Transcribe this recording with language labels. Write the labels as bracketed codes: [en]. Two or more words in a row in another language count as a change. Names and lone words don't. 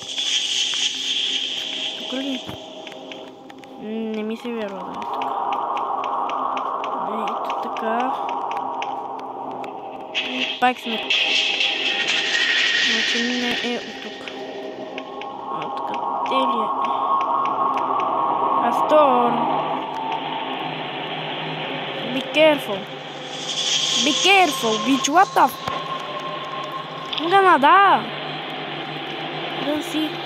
[bg] Тук ли? Не ми се вярва да е тук. Ето така. И пак сме тук. Значи не е от тук. Откъде ли е? Астор! [en] Be careful! Be careful, bitch! What the f... [bg] Да нада! Да си...